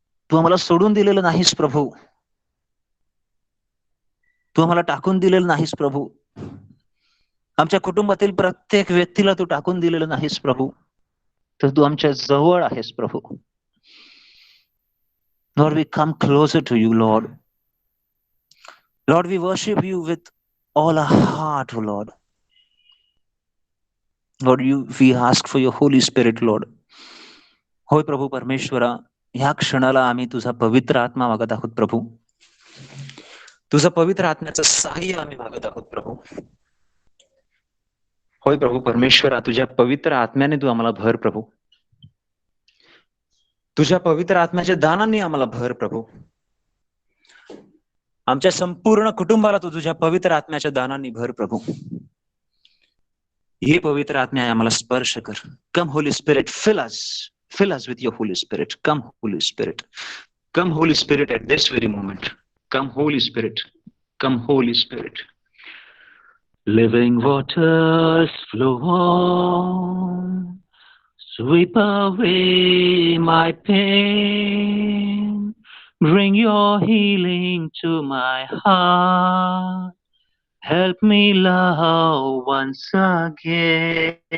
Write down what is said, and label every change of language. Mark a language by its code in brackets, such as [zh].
[mr] तू आम्हाला सोडून दिलेलं नाहीस प्रभू. तू आम्हाला टाकून दिलेलं नाहीस प्रभू. आमच्या कुटुंबातील प्रत्येक व्यक्तीला तू टाकून दिलेलं नाहीस प्रभू. तर तू आमच्या जवळ आहेस प्रभू. [en] Lord, we come closer to you, Lord. Lord, we worship you with all our heart, oh Lord. Lord, we ask for your Holy Spirit, Lord. [mr] होय प्रभू परमेश्वरा, ह्या क्षणाला आम्ही तुझा पवित्र आत्मा मागत आहोत प्रभू. तुझं पवित्र आत्म्याचं सहाय्य आम्ही मागत आहोत प्रभू. होय प्रभू परमेश्वरा, तुझ्या पवित्र आत्म्याने तू आम्हाला भर प्रभू. तुझ्या पवित्र आत्म्याच्या दानांनी आम्हाला भर प्रभू. आमच्या संपूर्ण कुटुंबाला तू तुझ्या पवित्र आत्म्याच्या दानांनी भर प्रभू. हे पवित्र आत्म्या आम्हाला स्पर्श कर. [en] Come holy spirit, fill us with your Holy Spirit. Come Holy Spirit. Come Holy Spirit at this very moment. Come Holy Spirit. Come Holy Spirit. Living waters flow on, sweep away my pain, bring your healing to my heart, help me love once again.